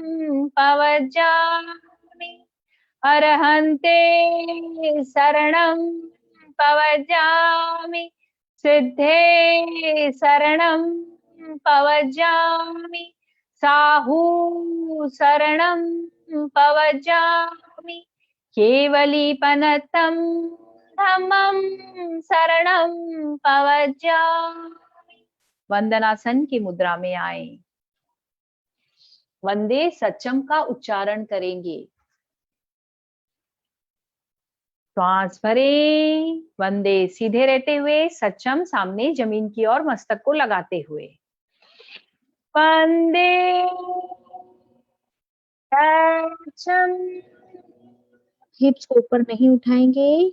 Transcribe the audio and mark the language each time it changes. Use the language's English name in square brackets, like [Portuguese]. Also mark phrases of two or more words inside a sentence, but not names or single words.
[Prakrit languages] पवज्जामि, अरहन्ते शरणं पवज्जामि, सिद्धे शरणं पवज्जामि, साहू शरणं पवज्जामि, केवलीपनतं धम्मं शरणं पवज्जामि। [Hindi] वंदनासन की मुद्रा में आए। [Prakrit languages] वंदे सच्चम [Hindi] का उच्चारण करेंगे। श्वास भरें, वंदे सीधे रहते हुए, सच्चम सामने जमीन की ओर मस्तक को लगाते हुए। [Prakrit languages] वंदे सच्चम, [Hindi] हिप्स को ऊपर नहीं उठाएंगे।